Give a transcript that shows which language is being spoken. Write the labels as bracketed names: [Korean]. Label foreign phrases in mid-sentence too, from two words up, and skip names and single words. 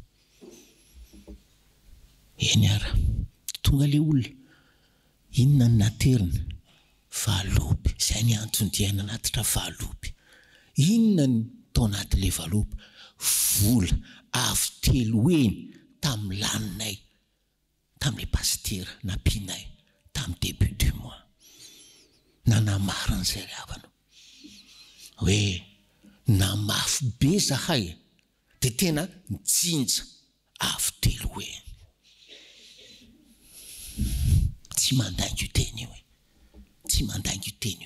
[Malagasy] Eny ara, tonga le olona, inona ny naterina? Valopy, izay ny antony diaina anatitra valopy. Inona ny tao anaty le valopy? Vola avy telo eny tamin'ny laninay, tamin'le pastera nampianay tamin'ny [French] début du mois. [Malagasy] Nanamarina izay ry havana hoe namafy be zahay dia tena mijinja avy telo eny. Tsy mandainga io teny io, tsy mandainga io teny io.